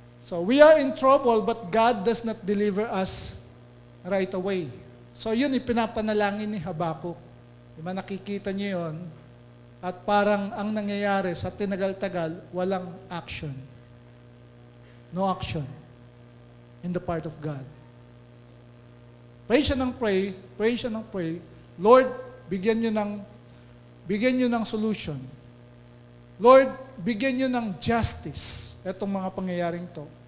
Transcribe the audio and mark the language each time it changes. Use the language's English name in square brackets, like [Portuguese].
[English] So we are in trouble, but God does not deliver us right away. [Filipino] So yun, ipinapanalangin ni Habakuk. Diba, nakikita niyo yun? At parang ang nangyayari sa tinagal-tagal, walang action. [English] No action in the part of God. [Filipino] Pray siya ng pray, pray siya ng pray. Lord, bigyan nyo ng solution. Lord, bigyan nyo ng justice etong mga pangyayaring to.